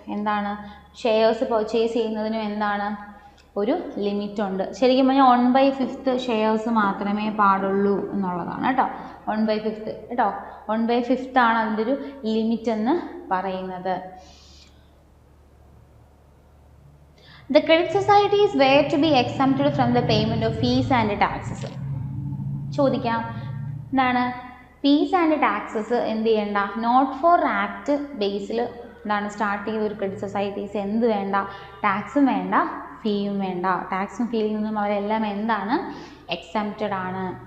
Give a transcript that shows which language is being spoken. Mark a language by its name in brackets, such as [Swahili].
[Malayalam] എന്താണ് shares purchase ചെയ്യുന്നതിനും എന്താണ് ഒരു ലിമിറ്റ് ഉണ്ട്. ശരിക്കും പറഞ്ഞാൽ 1/5 ഷെയർസ് മാത്രമേ പാടുള്ളൂ എന്നുള്ളതാണ് കേട്ടോ. 1/5 കേട്ടോ. 1/5 ആണ് അതിൻ്റെ ഒരു ലിമിറ്റ് എന്ന് പറയുന്നത്. [English] The credit societies were to be exempted from the payment of fees and taxes. [Malayalam] ചോദിക്കാം, എന്താണ് ഫീസ് ആൻഡ് ടാക്സസ് എന്ത് ചെയ്യണ്ട, നോട്ട് ഫോർ ആക്ട് ബേസിൽ എന്താണ് സ്റ്റാർട്ട് ചെയ്ത ഒരു ക്രെഡിറ്റ് സൊസൈറ്റീസ് എന്ത് വേണ്ട, ടാക്സും വേണ്ട ഫീയും വേണ്ട. ടാക്സും ഫീയിൽ നിന്നും അവരെല്ലാം എന്താണ്, എക്സംപ്റ്റഡ് ആണ്.